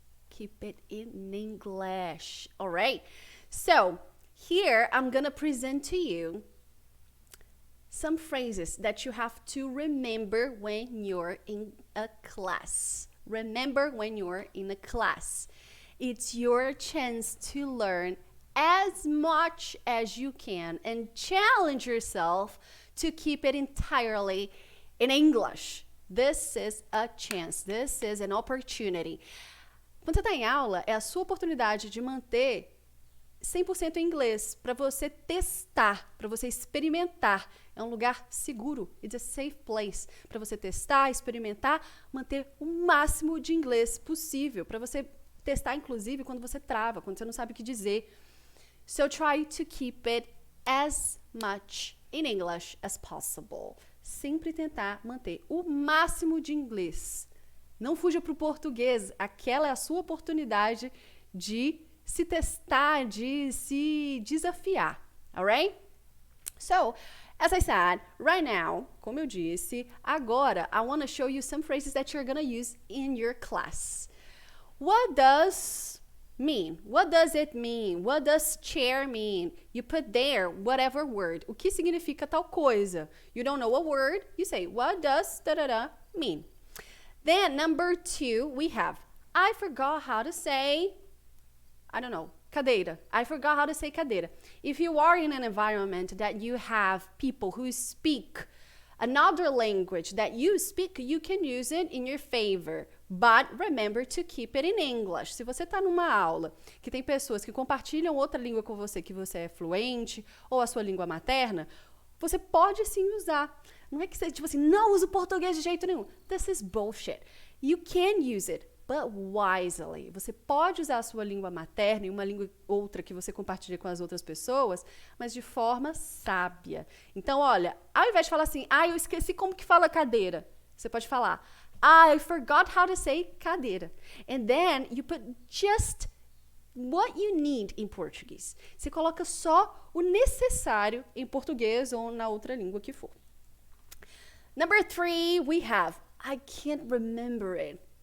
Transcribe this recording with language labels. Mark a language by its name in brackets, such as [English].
[English] Keep it in English, all right? So here I'm gonna present to you some phrases that you have to remember when you're in a class. Remember when you're in a class. It's your chance to learn as much as you can and challenge yourself to keep it entirely in English. This is a chance. This is an opportunity. [Portuguese] Quando você está em aula, é a sua oportunidade de manter 100% em inglês, para você testar, para você experimentar. É um lugar seguro. [English] It's a safe place. [Portuguese] Para você testar, experimentar, manter o máximo de inglês possível. Para você testar, inclusive, quando você trava, quando você não sabe o que dizer. [English] So try to keep it as much in English as possible. [Portuguese] Sempre tentar manter o máximo de inglês. Não fuja para o português. Aquela é a sua oportunidade de se testar, de se desafiar. [English] Alright? So, as I said, right now, [Portuguese] como eu disse, agora [English] I want to show you some phrases that you're going to use in your class. What does mean? What does it mean? What does chair mean? You put there whatever word. [Portuguese] O que significa tal coisa? [English] You don't know a word, you say, what does da-da-da mean? Then, number 2, we have, I forgot how to say, I don't know, cadeira. I forgot how to say cadeira. If you are in an environment that you have people who speak another language that you speak, you can use it in your favor. But remember to keep it in English. [Portuguese] Se você está numa aula que tem pessoas que compartilham outra língua com você, que você é fluente, ou a sua língua materna, você pode sim usar. Não é que você, tipo assim, não usa o português de jeito nenhum. [English] This is bullshit. You can use it, but wisely. [Portuguese] Você pode usar a sua língua materna e uma língua outra que você compartilha com as outras pessoas, mas de forma sábia. Então, olha, ao invés de falar assim, eu esqueci como que fala cadeira, você pode falar, [English] I forgot how to say cadeira. And then you put just what you need in Portuguese. [Portuguese] Você coloca só o necessário em português ou na outra língua que for. [English] Number 3, we have, I can't remember it.